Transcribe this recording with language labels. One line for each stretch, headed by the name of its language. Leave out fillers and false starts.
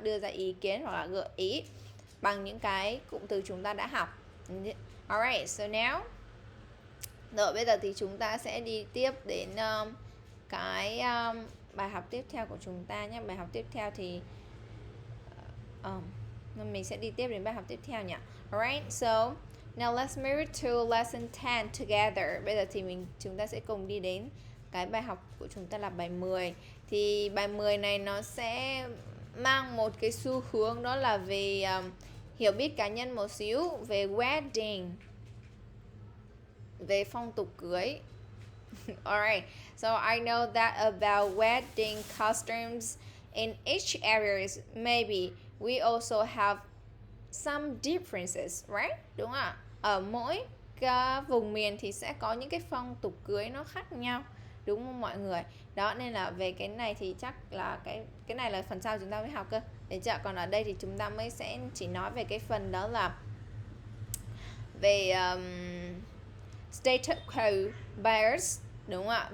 Vietnamese: Đưa ra ý kiến hoặc là gợi ý bằng những cái cụm từ chúng ta đã học.
English: Alright, so now
Vietnamese: rồi bây giờ thì chúng ta sẽ đi tiếp đến cái bài học tiếp theo của chúng ta nhé. Bài học tiếp theo thì mình sẽ đi tiếp đến bài học tiếp theo nhỉ.
English: Alright, so now let's move to lesson 10 together.
Vietnamese: Bây giờ thì chúng ta sẽ cùng đi đến cái bài học của chúng ta là bài 10. Thì bài 10 này nó sẽ mang một cái xu hướng đó là về hiểu biết cá nhân một xíu về wedding, về phong tục cưới.
English: Alright, so I know that about wedding customs in each areas, maybe we also have some differences, right?
Vietnamese: Đúng không ạ? Ở mỗi vùng miền thì sẽ có những cái phong tục cưới nó khác nhau, đúng không mọi người? Đó, nên là về cái này thì chắc là cái này là phần sau chúng ta mới học cơ. Để chưa? Còn ở đây thì chúng ta mới sẽ chỉ nói về cái phần đó là về status quo bias, đúng không ạ?